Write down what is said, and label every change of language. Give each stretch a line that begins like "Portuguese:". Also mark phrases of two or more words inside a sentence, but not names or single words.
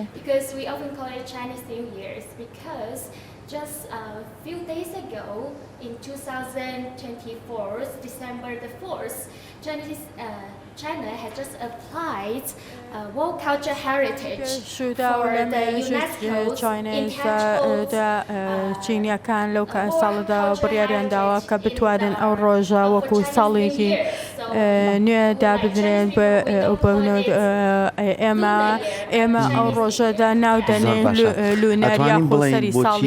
English: Because we often call it Chinese New Year's because just a few days ago, in 2024, December the 4th, China has just applied World Culture Heritage for the UNESCO's entitled
Central Kurdish: چینیەکان لەو ساڵدا بڕیاریان داوا کە بتوانن ئەو ڕۆژە وەکو ساڵێکی نوێ دابدرێن ئێمە ئەو ڕۆژەدا ناودەنێن لونەریا خۆسەری ساڵی